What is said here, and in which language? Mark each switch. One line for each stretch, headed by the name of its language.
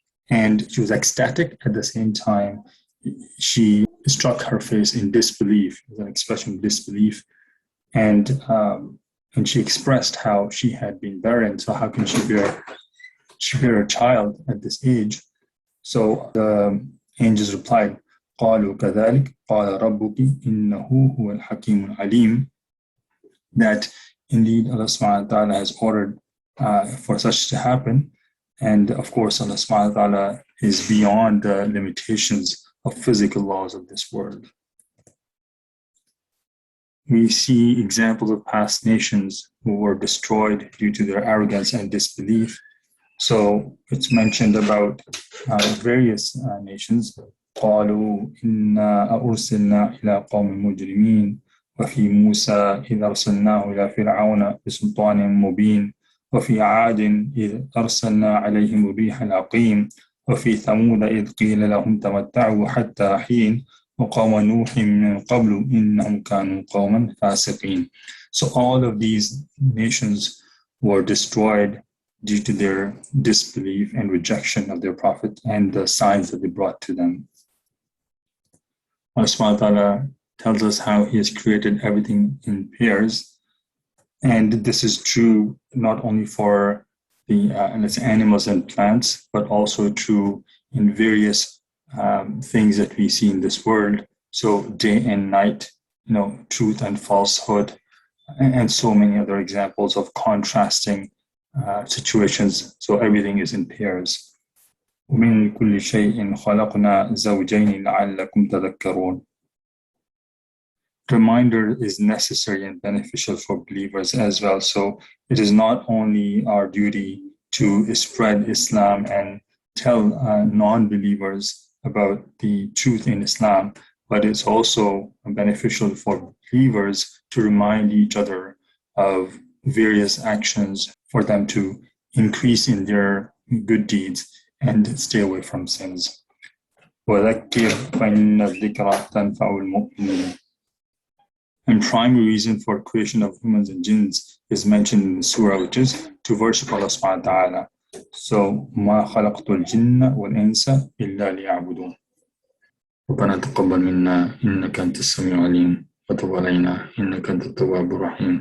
English: And she was ecstatic. At the same time, she struck her face in disbelief, an expression of disbelief. And she expressed how she had been barren. So how can she bear a child at this age? So the angels replied,
Arabic: قالوا كذلك قال ربك إنه هو الحكيم العليم.
English: That indeed Allah subhanahu wa ta'ala has ordered for such to happen. And of course, Allah subhanahu wa ta'ala is beyond the limitations of physical laws of this world. We see examples of past nations who were destroyed due to their arrogance and disbelief. So it's mentioned about various nations.
Arabic: قالوا إنا أرسلنا إلى قوم مجرمين وفي موسى إذ أرسلناه إلى فرعون بسلطان مبين وفي عاد إذ أرسلنا عليهم الريح العقيم وفي ثمود إذ قيل لهم تمتعوا حتى حين وقوم نوح من قبل إنهم كانوا قوما فاسقين.
English: So all of these nations were destroyed due to their disbelief and rejection of their prophet and the signs that they brought to them. Allah subhanahu wa ta'ala tells us how He has created everything in pairs. And this is true not only for the let's say animals and plants, but also true in various things that we see in this world. So day and night, truth and falsehood, and so many other examples of contrasting situations. So everything is in pairs.
Arabic: ومن كل شيء خلقنا زوجين لعلكم تذكرون.
English: Reminder is necessary and beneficial for believers as well. So it is not only our duty to spread Islam and tell non-believers about the truth in Islam, but it's also beneficial for believers to remind each other of various actions for them to increase in their good deeds and stay away from sins.
Arabic: وَذَكِّرْ فَإِنَّ الذِّكْرَ تَنْفَعُ الْمُؤْمِنِينَ.
English: And primary reason for creation of humans and jinns is mentioned in the surah, which is to worship Allah subhanahu wa ta'ala. So,
Arabic: مَا خَلَقْتُ الْجِنَّ وَالْإِنسَ إِلَّا لِيَعْبُدُونَ. ربنا تقبل منا إنك أنت السميع العليم وتب علينا إنك أنت التواب الرحيم.